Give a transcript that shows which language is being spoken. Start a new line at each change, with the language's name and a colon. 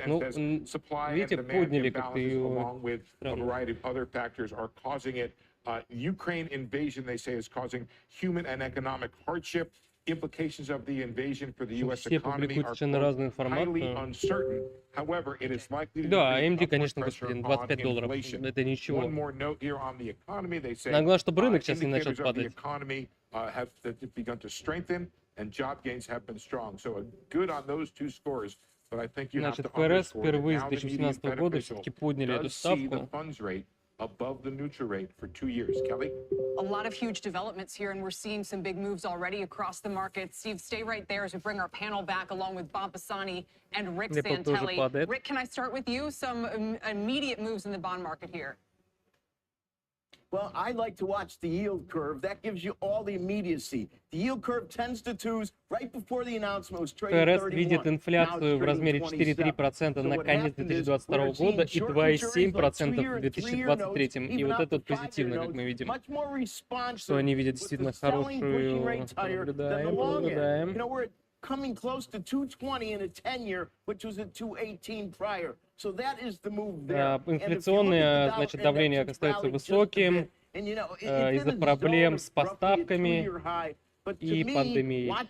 English: and says supply and demand imbalances along with a variety of other factors are causing it. Ukraine invasion, they say, is causing human and economic hardship. Implications of the invasion for the U.S. economy are highly uncertain. However, it is likely to
Russian: да, AMD, конечно, господин, $25. Это ничего.
English: One more note here on the economy. They say
Russian: главное, чтобы рынок сейчас не начал падать.
English: Have begun to strengthen. And job gains have been strong. So good on those two scores. But I think you have to underscore that now the median Fed official does see the funds rate above the neutral rate for 2 years. Kelly? A lot of huge developments here, and we're seeing some big moves already across the market. Steve, stay right there as we bring our panel back along with Bob Pisani and Rick Santelli. Rick, can I start with you? Some immediate moves in the bond market here. Well, I like to watch the yield curve. That gives you all the immediacy. The yield curve tends to twos right before the announcement was trading 31.
Russian: ФРС видит инфляцию в размере 4,3% на конец 2022 года и 2,7% в 2023. И вот это позитивно, как мы видим. Что они видят действительно хорошую. Наблюдаем.
English: Coming close to 220 in a 10-year, which was at 218 prior. So that is the move there.
Russian: Инфляционное, значит, давление остается высоким из-за проблем с поставками и пандемией.